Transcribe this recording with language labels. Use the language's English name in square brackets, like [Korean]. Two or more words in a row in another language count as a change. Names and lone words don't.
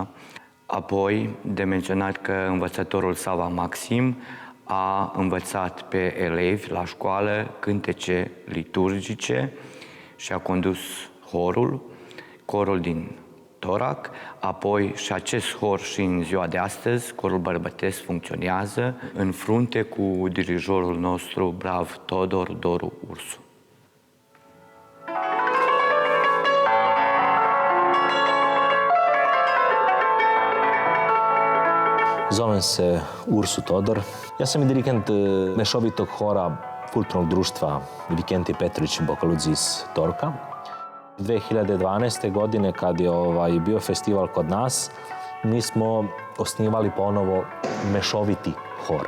[Romanian] Apoi, de menționat că învățătorul Sava Maxim a învățat pe elevi la școală cântece liturgice și a condus corul din Torac, apoi și acest hor și în ziua de astăzi, corul bărbătesc funcționează în frunte cu dirijorul nostru, brav Todor Doru Ursu. [Serbian] Zovem se Ursu Todor. Ja sam i dirigent mešovitog hora kulturnog društva Vikentije Petrović Bokaludzi iz Torka. 2012. godine, kad je bio festival kod nas, mi smo osnivali ponovo mešoviti hor.